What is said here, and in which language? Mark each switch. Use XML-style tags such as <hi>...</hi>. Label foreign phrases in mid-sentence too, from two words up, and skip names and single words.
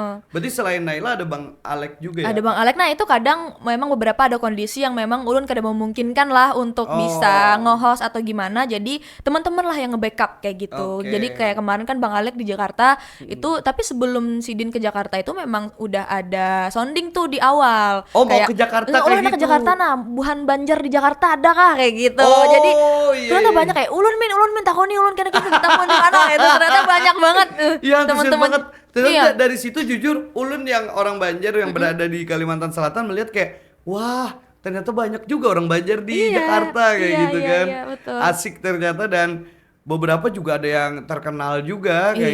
<id>Berarti selain Naila ada Bang Alek juga ya? Ada Bang Alek. Nah itu kadang memang beberapa ada kondisi yang memang Ulun kadang memungkinkan lah untuk bisa nge-host atau gimana. Jadi teman-teman lah yang nge-backup kayak gitu. Jadi kayak kemarin kan Bang Alek di Jakarta itu, tapi sebelum Sidin ke Jakarta itu memang udah ada sounding tuh di awal. Oh, kayak, mau ke Jakarta "Ulun kayak ke gitu?"</id> <bjn>Jakarta, nah Buhan Banjar di Jakarta ada kah kayak gitu.</bjn> <id>Oh, Jadi iya, ternyata iya. banyak kayak ulun</id> <bjn>min takoni ulun kena</bjn> <id>kita ketemu di mana itu, ternyata banyak banget Iya, antusias banget. Ternyata Iya. dari situ jujur Ulun yang orang Banjar yang berada di Kalimantan Selatan melihat kayak wah, ternyata banyak juga orang Banjar di Iya, Jakarta kayak iya, gitu iya, kan. iya, betul. Asik ternyata, dan beberapa juga ada yang terkenal juga kayak</id>